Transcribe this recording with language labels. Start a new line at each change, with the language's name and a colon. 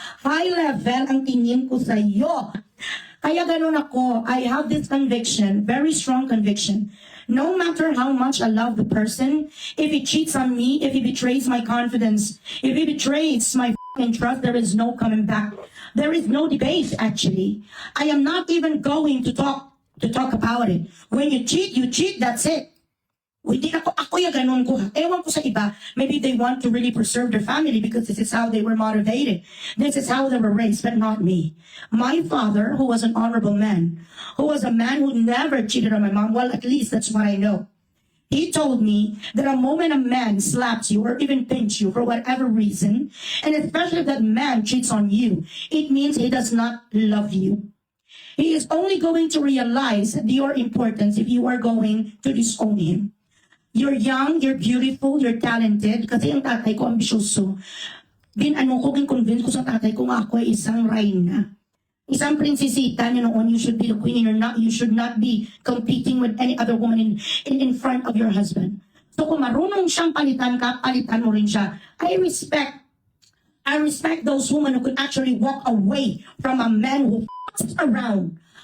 Filipino: High level ang tingin ko sa iyo. Kaya ganun ako,
English: I have this conviction, very strong conviction. No matter how much I love the person, if he cheats on me, if he betrays my confidence, if he betrays my f***ing trust, there is no coming back. There is no debate, actually. I am not even going to talk about it. When you cheat, that's it.
Filipino: Hindi ako yung ganun ko. Ewan ko sa iba,
English: maybe they want to really preserve their family because this is how they were motivated. This is how they were raised, but not me. My father, who was an honorable man, who was a man who never cheated on my mom, well, at least that's what I know. He told me that a moment a man slaps you or even pinch you for whatever reason, and especially if that man cheats on you, it means he does not love you. He is only going to realize your importance if you are going to disown him. You're young, you're beautiful, you're talented.
Filipino: Kasi ang tatay ko ambisyoso. Convince ko sa tatay ko nga ako ay isang reyna. Isang prinsesita niyo noon,
English: you should be the queen. You should not be competing with any other woman in front of your husband.
Filipino: So kung marunong siyang palitan ka, palitan mo rin siya.
English: I respect those women who could actually walk away from a man who f***s around.